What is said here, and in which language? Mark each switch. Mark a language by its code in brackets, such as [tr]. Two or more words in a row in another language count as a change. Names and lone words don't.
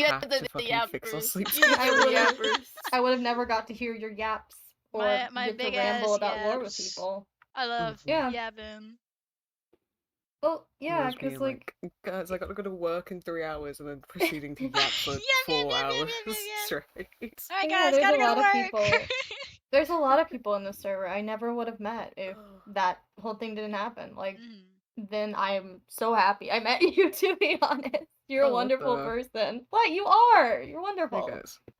[en] have got the to fucking fix our yappers. sleep You got I the would've- yappers. I would have never got to hear your yaps or My get to big ramble ass about lore with yaps. people. I love Yeah. yapping. Well, yeah, Whereas because being like, guys, I gotta go to work in 3 hours and then proceeding to yap for Yap, 4 yap, yap, hours yap, yap, yap. straight. Alright, yeah, guys, there's gotta a go lot to of work. people. There's a lot of people in the server I never would have met if that whole thing didn't happen. Like, Mhm. then I'm so happy I met you, to be honest. You're a Oh, what wonderful the- person. What? You are! You're Hey wonderful. guys,